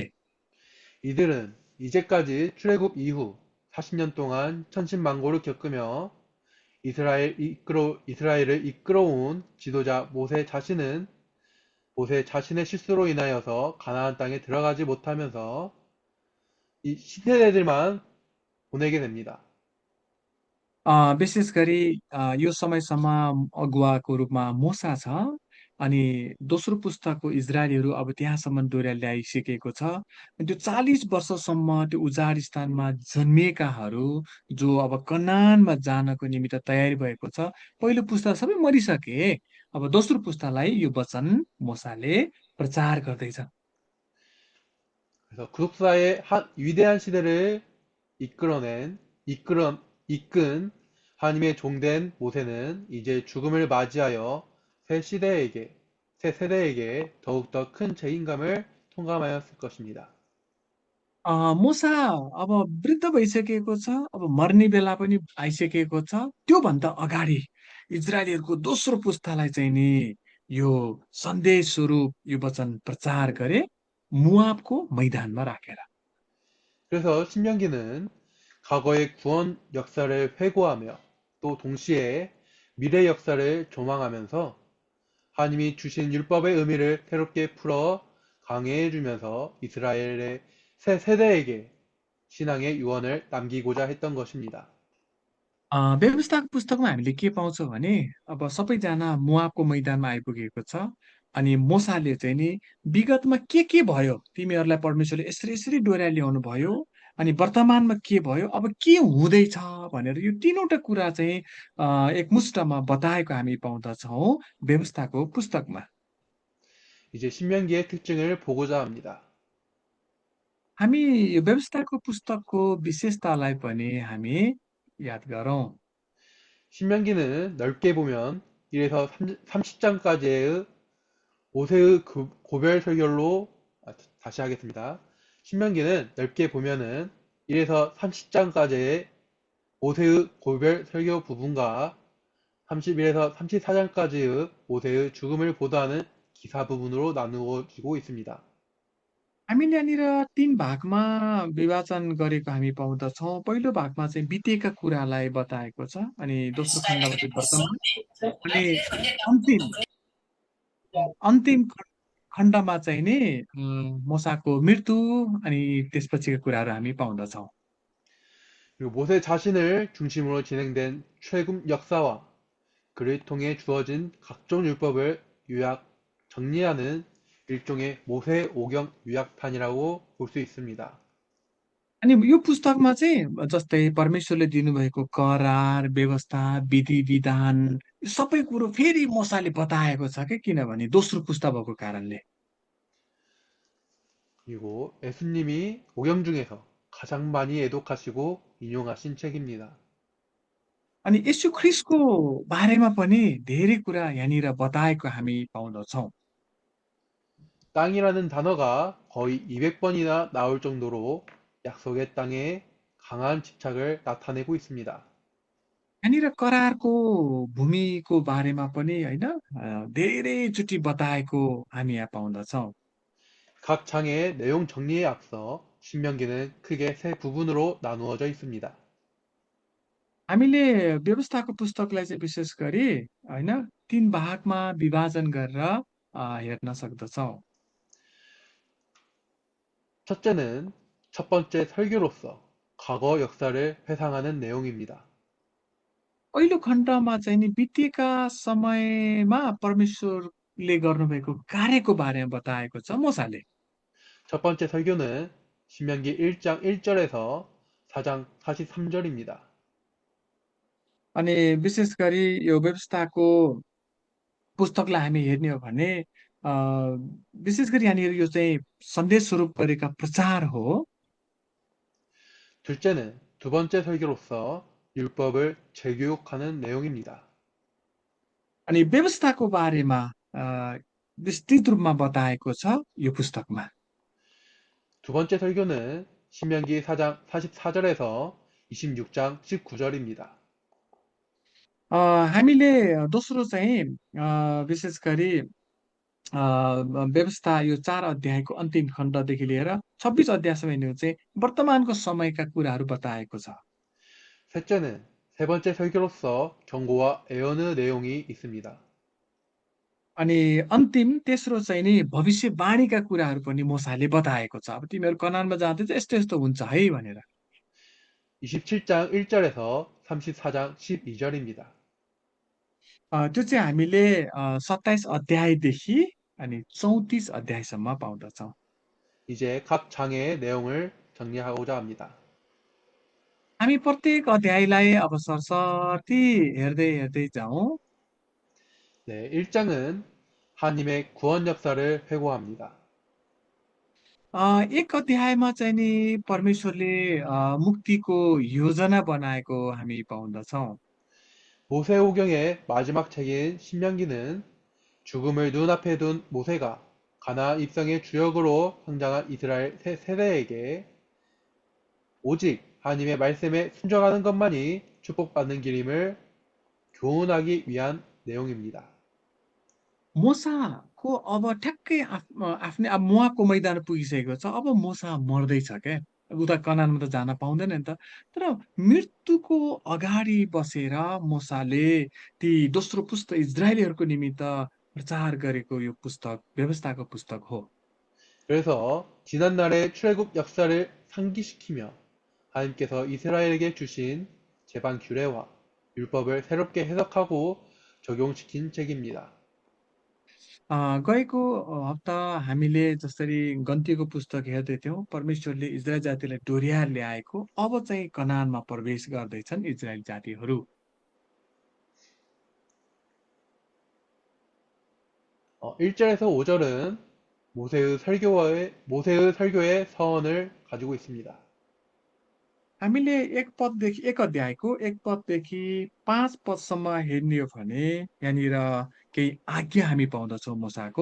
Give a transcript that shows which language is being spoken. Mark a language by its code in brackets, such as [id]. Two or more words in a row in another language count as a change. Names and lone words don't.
[ko] 이들은 이제까지 출애굽 이후 40년 동안 천신만고를 겪으며 이스라엘을 이끌어온 지도자 모세 자신의 실수로 인하여서 가나안 땅에 들어가지 못하면서 이 시세대들만 보내게 됩니다. [ne] विशेष गरी यो समयसम्म अगुवाको रूपमा मोसा छ। अनि दोस्रो पुस्ताको इजरायलीहरू अब त्यहाँसम्म डोर्या ल्याइसकेको छ। अनि त्यो 40 वर्षसम्म त्यो उजाड स्थानमा जन्मिएकाहरू जो अब कनानमा जानको निमित्त तयारी भएको छ, पहिलो पुस्ता सबै मरिसके। अब दोस्रो पुस्तालाई यो वचन मोसाले प्रचार गर्दैछ। [ko] 그래서 구속사의 한 위대한 시대를 이끈 하나님의 종된 모세는 이제 죽음을 맞이하여 새 세대에게 더욱더 큰 책임감을 통감하였을 것입니다. [ne] मोसा अब वृद्ध भइसकेको छ, अब मर्ने बेला पनि आइसकेको छ। त्योभन्दा अगाडि इजरायलीहरूको दोस्रो पुस्तालाई चाहिँ नि यो सन्देश स्वरूप यो वचन प्रचार गरे मुआबको मैदानमा राखेर। [ko] 그래서 신명기는 과거의 구원 역사를 회고하며 또 동시에 미래 역사를 조망하면서 하나님이 주신 율법의 의미를 새롭게 풀어 강해해 주면서 이스라엘의 새 세대에게 신앙의 유언을 남기고자 했던 것입니다. [ne] व्यवस्थाको पुस्तकमा हामीले के पाउँछौँ भने अब सबैजना मोआबको मैदानमा आइपुगेको छ अनि मोसाले चाहिँ नि विगतमा के भयो तिमीहरूलाई परमेश्वरले यसरी यसरी डोर्याइ ल्याउनु भयो अनि वर्तमानमा के भयो अब के हुँदैछ भनेर यो तीनवटा कुरा चाहिँ एकमुष्टमा बताएको हामी पाउँदछौँ व्यवस्थाको पुस्तकमा [ko] 이제 신명기의 특징을 보고자 합니다. [ne] हामी यो व्यवस्थाको पुस्तकको विशेषतालाई पनि हामी याद गरौँ [ko] 신명기는 넓게 보면 1에서 30장까지의 모세의 고별 설교로 다시 하겠습니다. 신명기는 넓게 보면은 1에서 30장까지의 모세의 고별 설교 부분과 31에서 34장까지의 모세의 죽음을 보도하는 기사 부분으로 나누어지고 있습니다. [ne] हामीले यहाँनिर तीन भागमा विभाजन गरेको हामी पाउँदछौँ पहिलो भागमा चाहिँ बितेका कुरालाई बताएको छ अनि दोस्रो खण्डमा चाहिँ वर्तमान अनि अन्तिम अन्तिम खण्डमा चाहिँ नि मोसाको मृत्यु अनि त्यसपछिका कुराहरू हामी पाउँदछौँ [ko] 그리고 모세 자신을 중심으로 진행된 최근 역사와 그를 통해 주어진 각종 율법을 요약, 정리하는 일종의 모세 오경 요약판이라고 볼 수 있습니다. [ne] अनि यो पुस्तकमा चाहिँ जस्तै परमेश्वरले दिनुभएको करार व्यवस्था विधि विधान यो सबै कुरो फेरि मोसाले बताएको छ क्या किनभने दोस्रो पुस्ता भएको कारणले [ko] 그리고 예수님이 오경 중에서 가장 많이 애독하시고 인용하신 책입니다. [ne] अनि यसु ख्रिस्टको बारेमा पनि धेरै कुरा यहाँनिर बताएको हामी पाउँदछौँ [ko] 땅이라는 단어가 거의 200번이나 나올 정도로 약속의 땅에 강한 집착을 나타내고 있습니다. [ne] यहाँनिर करारको भूमिको बारेमा पनि होइन धेरैचोटि बताएको हामी यहाँ पाउँदछौँ [ko] 각 장의 내용 정리에 앞서 신명기는 크게 세 부분으로 나누어져 있습니다. [ne] हामीले व्यवस्थाको पुस्तकलाई चाहिँ विशेष गरी होइन तीन भागमा विभाजन गरेर हेर्न सक्दछौँ [ko] 첫째는 첫 번째 설교로서 과거 역사를 회상하는 내용입니다. [ne] पहिलो खण्डमा चाहिँ नि बितेका समयमा परमेश्वरले गर्नुभएको कार्यको बारेमा बताएको छ मोसाले [ko] 첫 번째 설교는 신명기 1장 1절에서 4장 43절입니다. [ne] अनि विशेष गरी यो व्यवस्थाको पुस्तकलाई हामी हेर्ने हो भने अ, विशेष गरी यहाँनिर यो चाहिँ सन्देश स्वरूप गरेका प्रचार हो [ko] 둘째는 두 번째 설교로서 율법을 재교육하는 내용입니다. [ne] अनि व्यवस्थाको बारेमा विस्तृत रूपमा बताएको छ यो पुस्तकमा [ko] 두 번째 설교는 신명기 4장 44절에서 26장 19절입니다. [ne] हामीले दोस्रो चाहिँ विशेष गरी व्यवस्था यो 4 अध्यायको अन्तिम खण्डदेखि लिएर 26 अध्यायसम्म हेर्ने हो चाहिँ वर्तमानको समयका कुराहरू बताएको छ [ko] 셋째는 세 번째 설교로서 경고와 애언의 내용이 있습니다. [ne] अनि अन्तिम तेस्रो चाहिँ नि भविष्यवाणीका कुराहरू पनि मोसाले बताएको छ अब तिमीहरू कनानमा जाँदै चाहिँ यस्तो यस्तो हुन्छ है भनेर [ko] 27장 1절에서 34장 12절입니다. [ne] त्यो चाहिँ हामीले 27 अध्यायदेखि अनि 34 अध्यायसम्म पाउँदछौँ [ko] 이제 각 장의 내용을 정리하고자 합니다. [ne] हामी प्रत्येक अध्यायलाई अब सरसर्ती हेर्दै हेर्दै जाउँ [ko] 네, 1장은 하나님의 구원 역사를 회고합니다. [ne] एक अध्यायमा चाहिँ नि परमेश्वरले मुक्तिको योजना बनाएको हामी पाउँदछौँ [ko] 모세오경의 마지막 책인 신명기는 죽음을 눈앞에 둔 모세가 가나안 입성의 주역으로 성장한 이스라엘 새 세대에게 오직 하나님의 말씀에 순종하는 것만이 축복받는 길임을 교훈하기 위한 내용입니다. [ne] मोसाको अब ठ्याक्कै आफ्नै अब मोआबको मैदान पुगिसकेको छ अब मोसा मर्दैछ क्या उता कनानमा त जान पाउँदैन नि त। तर मृत्युको अगाडि बसेर मोसाले ती दोस्रो पुस्तक इजरायलीहरूको निमित्त प्रचार गरेको यो पुस्तक व्यवस्थाको पुस्तक हो। [ko] 그래서 지난날의 출애굽 역사를 상기시키며 하나님께서 이스라엘에게 주신 제방 규례와 율법을 새롭게 해석하고 적용시킨 책입니다. [ne] गएको हप्ता हामीले जसरी गन्तीको पुस्तक हेर्दै थियौँ, परमेश्वरले इजरायल जातिलाई डोर्याएर ल्याएको, अब चाहिँ कनानमा प्रवेश गर्दैछन् इजरायल जातिहरू। [ko] 1절에서 5절은 모세의 설교의 서원을 가지고 있습니다. [ne] हामीले एक अध्यायको 1 पददेखि 5 पदसम्म हेर्ने हो भने यहाँनिर केही आज्ञा हामी पाउँदछौँ मोसाको।